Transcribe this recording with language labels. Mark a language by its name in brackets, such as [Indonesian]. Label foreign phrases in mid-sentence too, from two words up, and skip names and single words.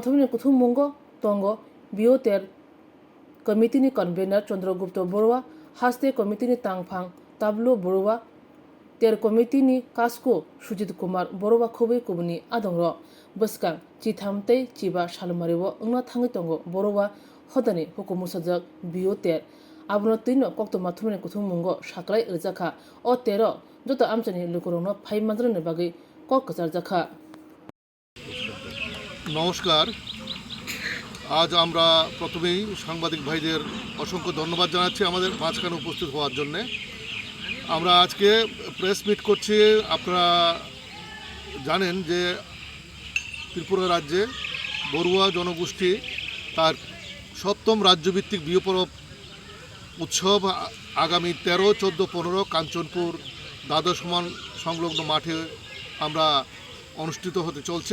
[Kok Borok] thumani kuthum mungo tongo bioter committee ni convener Chandragupta Borwa haste committee ni tangphang tablo Borwa ter committee ni kasko Sujit Kumar Borwa khubai kubuni adongro buskang chithamtei chiba shalmariwo ungna thangai tongo Borwa hodani hukumur sajak bioter abno tino koktoma thumani kuthum mungo shaklai rejaka o tero joto amchani lukurongno phai mandrane bagi kok kachar jakha [Bangla] নমস্কার। আজ আমরা প্রথমেই সাংবাদিক ভাইদের অসংখ্য ধন্যবাদ জানাচ্ছি আমাদের মাঝখানে উপস্থিত হওয়ার জন্য। আমরা আজকে প্রেস মিট করছি। আপনারা জানেন যে ত্রিপুরা রাজ্যে বড়ুয়া জনগোষ্ঠী তার সপ্তম রাজ্যভিত্তিক বিহু পরব উৎসব আগামী 13, 14, 15 কাঞ্চনপুর দ্বাদশ সমান সংলগ্ন মাঠে আমরা অনুষ্ঠিত হতে চলছে।